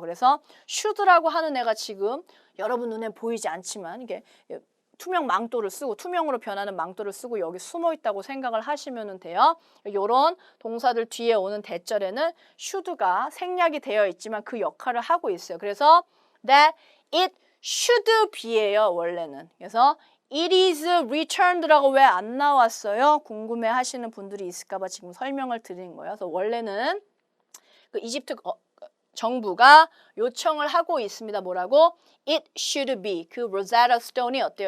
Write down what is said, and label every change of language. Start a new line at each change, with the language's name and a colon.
Korean: 그래서 should라고 하는 애가 지금 여러분 눈에 보이지 않지만 이게 투명 망토를 쓰고 투명으로 변하는 망토를 쓰고 여기 숨어 있다고 생각을 하시면 돼요. 이런 동사들 뒤에 오는 대절에는 should가 생략이 되어 있지만 그 역할을 하고 있어요.
English: 그래서 that it should be예요,
Korean: 원래는. 그래서
English: it is returned
Korean: 라고 왜 안 나왔어요? 궁금해 하시는 분들이 있을까 봐 지금 설명을 드린 거예요. 그래서 원래는 그 이집트 정부가 요청을 하고 있습니다. 뭐라고?
English: It should be.
Korean: 그 로제타 스톤이 어때요?